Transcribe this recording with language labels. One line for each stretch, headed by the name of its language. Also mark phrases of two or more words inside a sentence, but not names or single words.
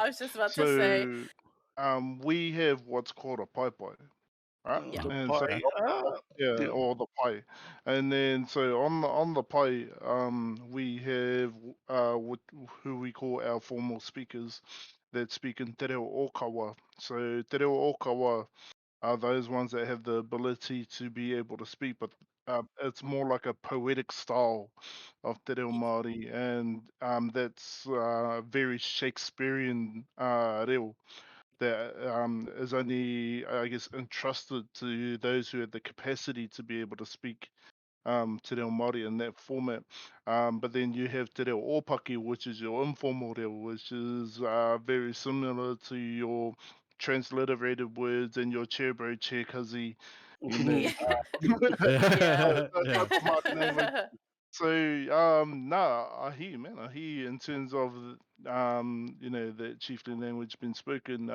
English: I was just about to say. So we have what's called a pai, right? Yeah. The And so pie. yeah, Yeah. or the pai, and then so on the pai, we have who we call our formal speakers that speak in
Māori: te reo ōkawa.
English: So
Māori: te reo ōkawa
English: are those ones that have the ability to be able to speak, but it's more like a poetic style of
Māori: te reo Māori,
English: and that's very Shakespearean reo that is only, I guess, entrusted to those who have the capacity to be able to speak
Māori: te reo Māori
English: in that format. But then you have
Māori: te reo ōpaki,
English: which is your informal reo, which is very similar to your transliterated words and your chair bro, chair kazi, you know, Yeah. that Yeah. type of Māori language. So I hear you, man. I hear you in terms of the chieftain language being spoken.